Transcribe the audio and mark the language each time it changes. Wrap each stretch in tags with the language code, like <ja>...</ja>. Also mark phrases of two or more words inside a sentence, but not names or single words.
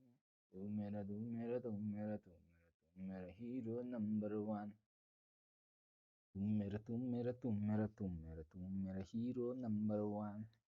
<hi>Tu mera, tu mera, tu mera, tu mera, tu mera</hi> <en>hero number one.</en> <hi>Tu mera, tu mera, tu mera, tu mera, tu mera</hi> <en>hero number one.</en>